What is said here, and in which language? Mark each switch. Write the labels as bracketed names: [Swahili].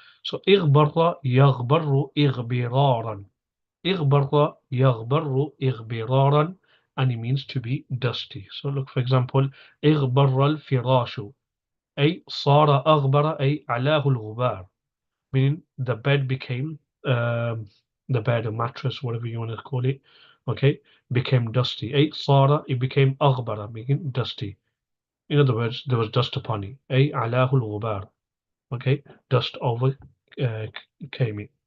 [English] So [Arabic] إغبر يغبر إغبرارا. إغبر يغبر إغبرارا. [English] And it means to be dusty. So look, for example, [Arabic] إغبر الفراش. أي صار أغبر أي علاه الغبار. [English] Meaning the bed became, the bed or mattress, whatever you want to call it, okay, became dusty. [Arabic] أي صار, [English] it became أغبر, meaning dusty. In other words, there was dust upon it. [Arabic] أي علاه الغبار. [English] Okay, dust over came in.